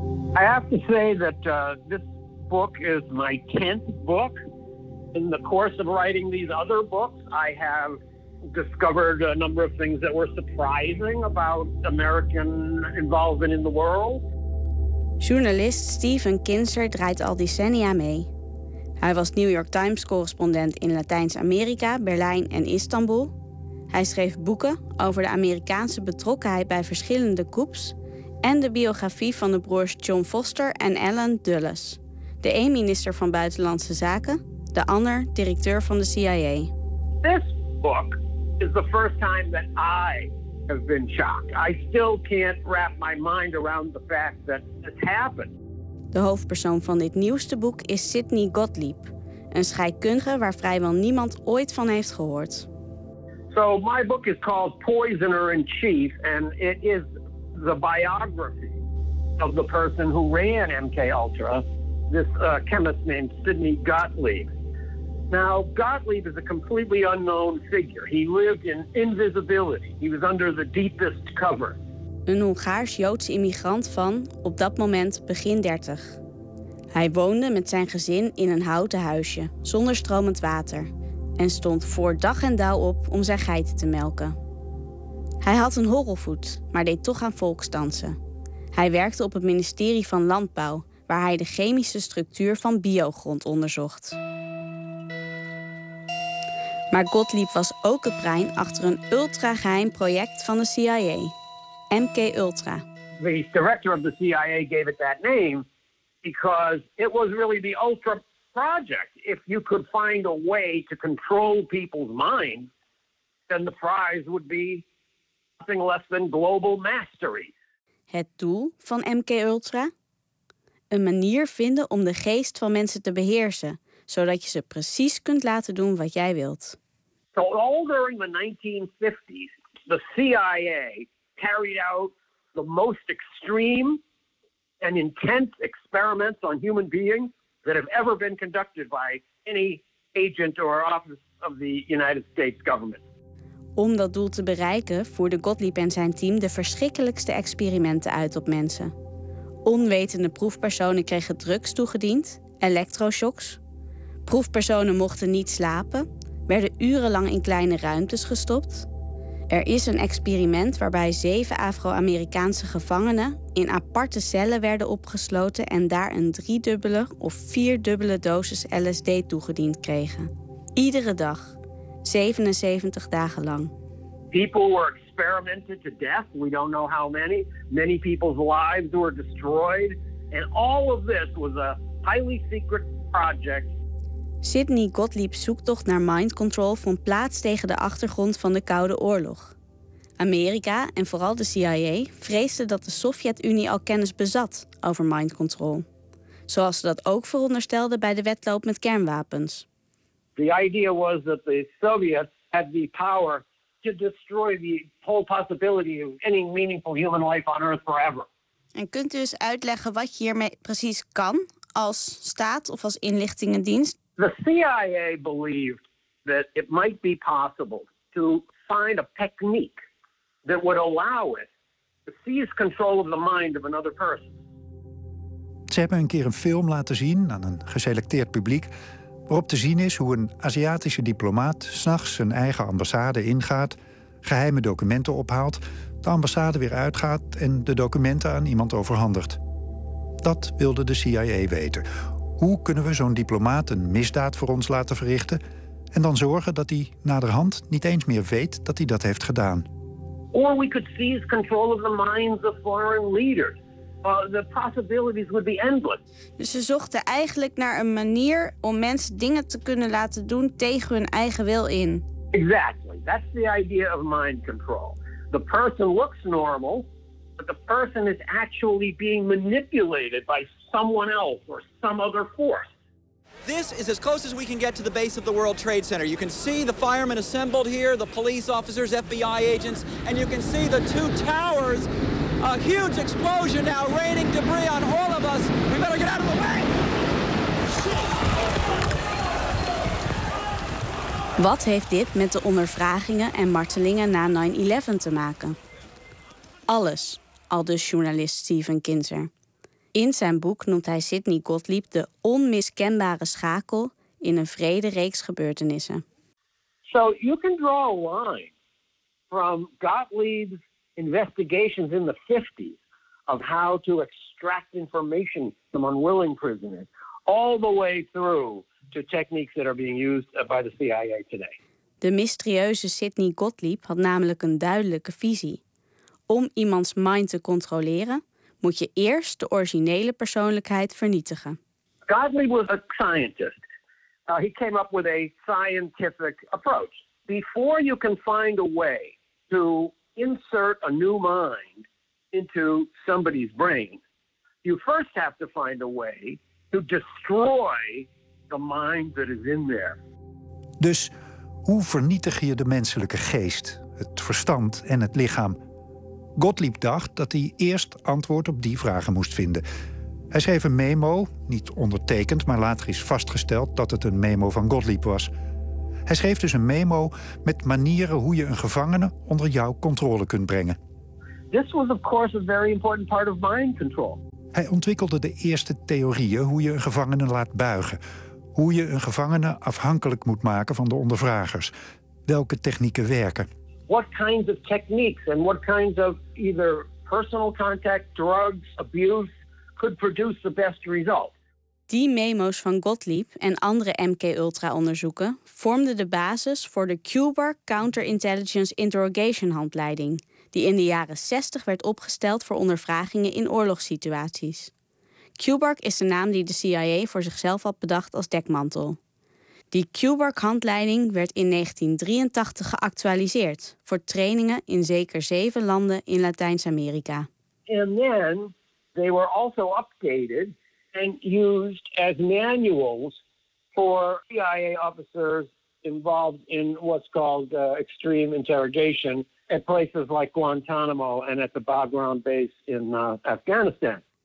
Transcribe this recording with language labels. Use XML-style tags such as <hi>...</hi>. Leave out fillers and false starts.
<en>I have to say that this book is my 10th book. In the course of writing these other books, I have discovered a number of things that were surprising about American involvement in the world.</en> <nl>Journalist Stephen Kinzer draait al decennia mee. Hij was New York Times correspondent in Latijns-Amerika, Berlijn en Istanbul. Hij schreef boeken over de Amerikaanse betrokkenheid bij verschillende coups en de biografie van de broers John Foster en Alan Dulles. De een minister van Buitenlandse Zaken, de ander directeur van de CIA.</nl> <en>This book is the first time that I have been shocked. I still can't wrap my mind around the fact that this happened.</en> <nl>De hoofdpersoon van dit nieuwste boek is Sidney Gottlieb, een scheikundige waar vrijwel niemand ooit van heeft gehoord.</nl> <en>So my book is called Poisoner in Chief and it is the biography of the person who ran MKUltra, this chemist named Sidney Gottlieb. Now, Gottlieb is a completely unknown figure. He lived in invisibility. He was under the deepest cover.</en> <nl>Een Hongaars-Joodse immigrant van, op dat moment, begin 30. Hij woonde met zijn gezin in een houten huisje, zonder stromend water. En stond voor dag en dauw op om zijn geiten te melken. Hij had een horrelvoet, maar deed toch aan volksdansen. Hij werkte op het ministerie van Landbouw, waar hij de chemische structuur van biogrond onderzocht. Maar Gottlieb was ook het brein achter een ultrageheim project van de CIA. MK Ultra.</nl> <en>The director of the CIA gave it that name because it was really the Ultra project. If you could find a way to control people's minds, then the prize would be nothing less than global mastery.</en> <nl>Het doel van MK Ultra? Een manier vinden om de geest van mensen te beheersen, zodat je ze precies kunt laten doen wat jij wilt.</nl> <en>So all during the 1950s, the CIA carried out the most extreme and intense experiments on human beings that have ever been conducted by any agent or office of the United States government.</en> <nl>Om dat doel te bereiken, voerde Gottlieb en zijn team de verschrikkelijkste experimenten uit op mensen. Onwetende proefpersonen kregen drugs toegediend, elektroshocks. Proefpersonen mochten niet slapen, werden urenlang in kleine ruimtes gestopt. Er is een experiment waarbij 7 Afro-Amerikaanse gevangenen in aparte cellen werden opgesloten en daar een 3-dubbele of 4-dubbele dosis LSD toegediend kregen. Iedere dag, 77 dagen lang.</nl> <en>people were experimented to death. We don't know how many. Many people's lives were destroyed. And all of this was a highly secret project.</en> <nl>Sidney Gottlieb's zoektocht naar mind control vond plaats tegen de achtergrond van de Koude Oorlog. Amerika, en vooral de CIA, vreesde dat de Sovjet-Unie al kennis bezat over mind control. Zoals ze dat ook veronderstelden bij de wedloop met kernwapens.</nl> <en>The idea was that the Soviets had the power to destroy the whole possibility of any meaningful human life on Earth forever.</en> <nl>En kunt u eens uitleggen wat je hiermee precies kan als staat of als inlichtingendienst?</nl> <en>The CIA believed that it might be possible to find a technique that would allow it to seize control of the mind of another person.</en> <nl>Ze hebben een keer een film laten zien aan een geselecteerd publiek, waarop te zien is hoe een Aziatische diplomaat 's nachts zijn eigen ambassade ingaat, geheime documenten ophaalt, de ambassade weer uitgaat en de documenten aan iemand overhandigt. Dat wilde de CIA weten. Hoe kunnen we zo'n diplomaat een misdaad voor ons laten verrichten en dan zorgen dat hij naderhand niet eens meer weet dat hij dat heeft gedaan?</nl> <en>Or we could seize control of the minds of foreign leaders. The possibilities would be endless.</en> <nl>Dus ze zochten eigenlijk naar een manier om mensen dingen te kunnen laten doen tegen hun eigen wil in.</nl> <en>Exactly. That's the idea of mind control. The person looks normal, but the person is actually being manipulated by someone else or some other force. This is as close as we can get to the base of the World Trade Center. You can see the firemen assembled here, the police officers, FBI agents, and you can see the two towers. A huge explosion now, raining debris on all of us. We better get out of the way!</en> <nl>Wat heeft dit met de ondervragingen en martelingen na 9-11 te maken? Alles, aldus journalist Stephen Kinzer. In zijn boek noemt hij Sidney Gottlieb de onmiskenbare schakel in een vrede reeks gebeurtenissen.</nl> <en>So you can draw a line from Gottlieb's investigations in the 50s of how to extract information from unwilling prisoners all the way through to techniques that are being used by the CIA today.</en> <nl>De mysterieuze Sidney Gottlieb had namelijk een duidelijke visie. Om iemands mind te controleren, moet je eerst de originele persoonlijkheid vernietigen.</nl> <en>Gottlieb was a scientist. He came up with a scientific approach. Before you can find a way to insert a new mind into somebody's brain, you first have to find a way to destroy the mind that is in there.</en> <nl>Dus hoe vernietig je de menselijke geest, het verstand en het lichaam? Gottlieb dacht dat hij eerst antwoord op die vragen moest vinden. Hij schreef een memo, niet ondertekend, maar later is vastgesteld dat het een memo van Gottlieb was. Hij schreef dus een memo met manieren hoe je een gevangene onder jouw controle kunt brengen.</nl> <en>This was of course a very important part of mind control.</en> <nl>Hij ontwikkelde de eerste theorieën hoe je een gevangene laat buigen. Hoe je een gevangene afhankelijk moet maken van de ondervragers. Welke technieken werken.</nl> <en>What kinds of techniques and what kinds of either personal contact, drugs, abuse could produce the best result?</en> <nl>Die memo's van Gottlieb en andere MK-Ultra-onderzoeken vormden de basis voor de Cuber Counterintelligence Interrogation-handleiding, die in de jaren 60 werd opgesteld voor ondervragingen in oorlogssituaties. Cuber is de naam die de CIA voor zichzelf had bedacht als dekmantel. Die Cuber-handleiding werd in 1983 geactualiseerd voor trainingen in zeker 7 landen in Latijns-Amerika.</nl> <en>And then they were also updated and used as manuals for CIA officers involved in what's called extreme interrogation at places like Guantanamo and at the Bagram base in Afghanistan.</en>